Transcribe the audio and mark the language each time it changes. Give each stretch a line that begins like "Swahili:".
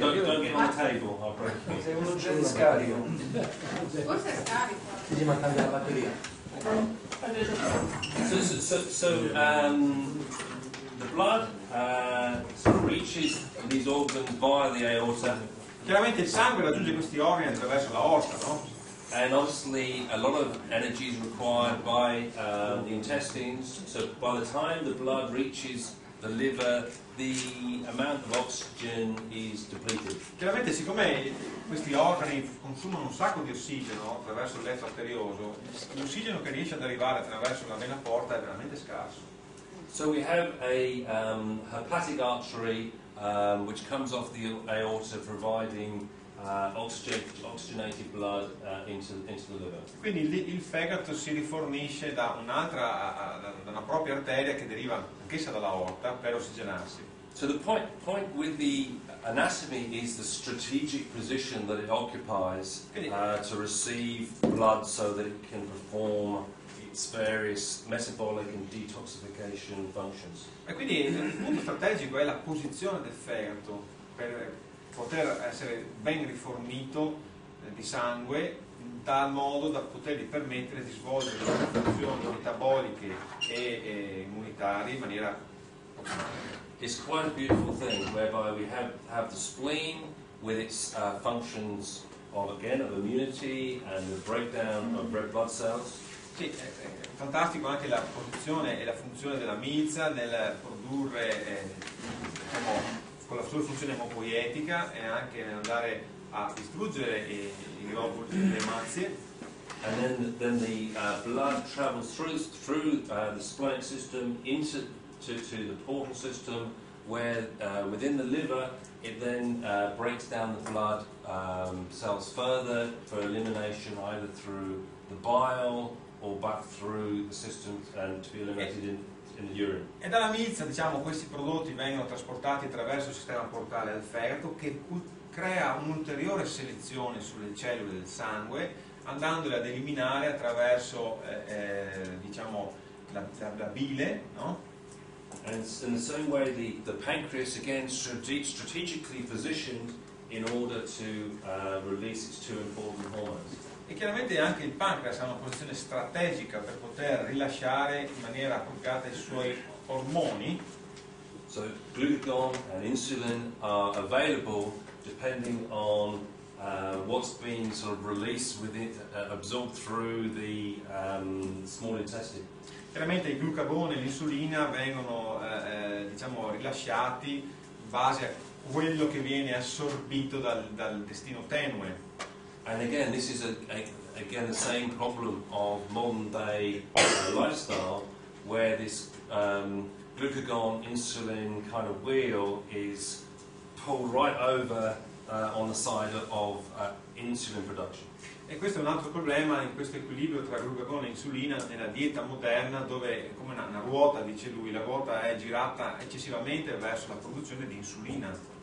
English: Don't get on the table, I've broken it.
Italian: Sei uno genio scarico. Forse è carico. Ti ma cambia la batteria.
English: So the blood sort of reaches these organs via the aorta,
Italian: Chiaramente il sangue raggiunge questi organi attraverso l'aorta, no?
English: and obviously a lot of energy is required by the intestines. So by the time the blood reaches the liver, the amount of oxygen is depleted.
Italian: Chiaramente siccome questi organi consumano un sacco di ossigeno attraverso il letto arterioso, l'ossigeno che riesce ad arrivare attraverso la vena porta è veramente scarso.
English: So we have a hepatic artery which comes off the aorta, providing oxygenated blood into the liver.
Italian: Quindi il fegato si rifornisce da una propria arteria che deriva anch'essa dall'aorta per ossigenarsi.
English: So the point with the anatomy is the strategic position that it occupies to receive blood so that it can perform its various metabolic and detoxification functions.
Italian: E quindi il punto strategico è la posizione del fegato per poter essere ben rifornito di sangue in tal modo da potergli permettere di svolgere le funzioni metaboliche e immunitarie in maniera ottimale.
English: It's quite a beautiful thing whereby we have the spleen with its functions of immunity and the breakdown of red blood cells.
Italian: Sì, è fantastico anche la posizione e la funzione della milza nel produrre, diciamo, con la sua funzione emopoietica e anche nell'andare a distruggere i globuli, le mazie.
English: And then the blood travels through the splenic system into the portal system, where within the liver it then breaks down the blood cells further for elimination either through the bile or back through the system and to be eliminated in the urine.
Italian: E dalla milza, diciamo, questi prodotti vengono trasportati attraverso il sistema portale al fegato, che crea un'ulteriore selezione sulle cellule del sangue, andandole ad eliminare attraverso diciamo, la bile, no?
English: And in the same way, the pancreas, again, strategically positioned in order to release its two important hormones.
Italian: E chiaramente anche il pancreas ha una posizione strategica per poter rilasciare in maniera appropriata i suoi ormoni.
English: So glucagon and insulin are available depending on what's being sort of released within, absorbed through the small intestine.
Italian: Chiaramente il glucagone e l'insulina vengono diciamo rilasciati in base a quello che viene assorbito dal intestino tenue.
English: And again, this is again the same problem of modern day lifestyle, where this glucagon insulin kind of wheel is pulled right over on the side of insulin production.
Italian: E questo è un altro problema in questo equilibrio tra glucagone e insulina nella dieta moderna, dove come una ruota, dice lui, la ruota è girata eccessivamente verso la produzione di insulina.